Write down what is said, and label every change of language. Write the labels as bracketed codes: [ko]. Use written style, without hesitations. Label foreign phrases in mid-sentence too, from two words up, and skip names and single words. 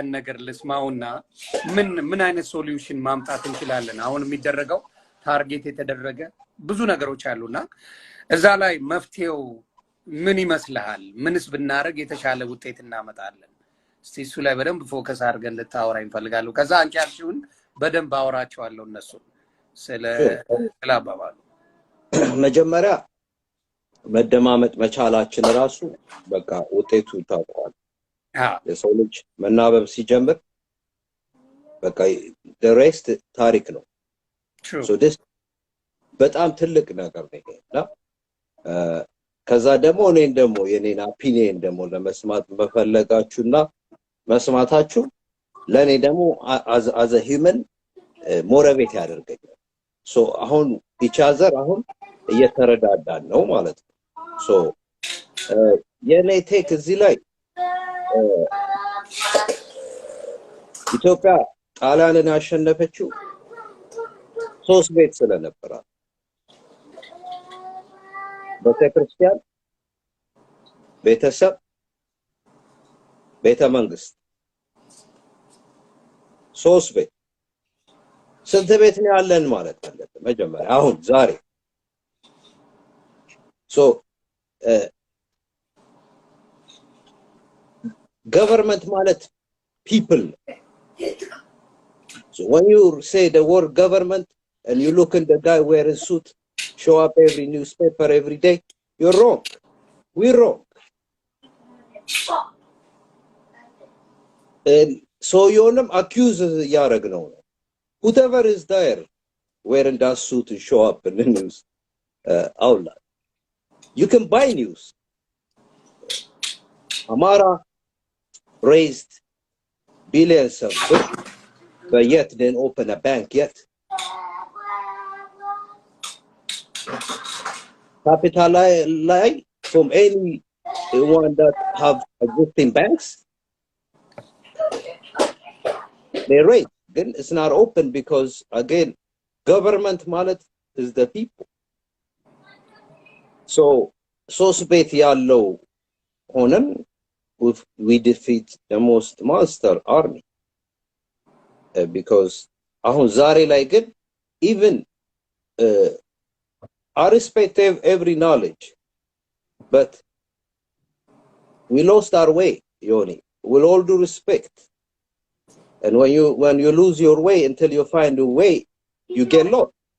[am] ነገር ልስማውና ምን አይነት ሶሉሽን ማምጣት እንችላለን አሁን የሚደረገው ታርጌት የተደረገ ብዙ ነገሮች አሉና እዛ ላይ መፍትሄው ምን ይመስልሃል ምንስ ብናረግ የተሻለ ውጤት እናመጣለን እስቲ እሱ ላይ በደንብ ፎከስ አድርገን ልታወራ እንፈልጋለሁ ከዛ አንቺ ያልሽውን በደንብ አወራቸዋለሁ እነሱ ስለአባባሉ መጀመሪያ መደማመጥ መቻላችን ራሱ በቃ ውጤቱ ታውቋል የሰው ልጅ መናበብ ሲጀምር በቃ the rest ታሪክ ነው [en] so this [am] በጣም ትልቅ ነገር ነው ከዛ ደግሞ እኔን ደግሞ የኔን ኦፒኒየን ደግሞ ለመስማት መፈለጋችሁና መስማታችሁ ለኔ ደግሞ [en] as a human [am] ሞቲቬት ያደርገኛል so አሁን [en] each other [am] አሁን እየተረዳዳን ነው ማለት ነው so የኔ ቴክ እዚህ ላይ ኢትዮጵያ ጣሊያንን ያሸነፈችው 3 ቤት ስለነበረ ቤተክርስቲያን ቤተሰብ ቤተ መንግስት 3 ቤት ስንት ቤት ነው ያለን ማለት አለበት መጀመሪያ አሁን ዛሬ [en] so government [am] ማለት people. [en] So when you say the word government and you look at the guy wearing suit show up every newspaper every day, you're wrong. We're wrong. And so you're accused [am] ያረግነው ነው. [en] Whoever is there wearing that suit and show up in the news outlet. You can buy news. Amara raised billions of dollars, but yet didn't open a bank yet. Capital lie from anyone that have existing banks, they raise. Then it's not open because again, government ማለት is the people. So [am] ቤት ያለው ሆነን [en] we defeat the most monster army because [am] አሁን ዛሬ ላይ ግን [en] even I respect every knowledge, but we lost our way, Yoni. With all due respect. And when you lose your way until you find a way, you get lost.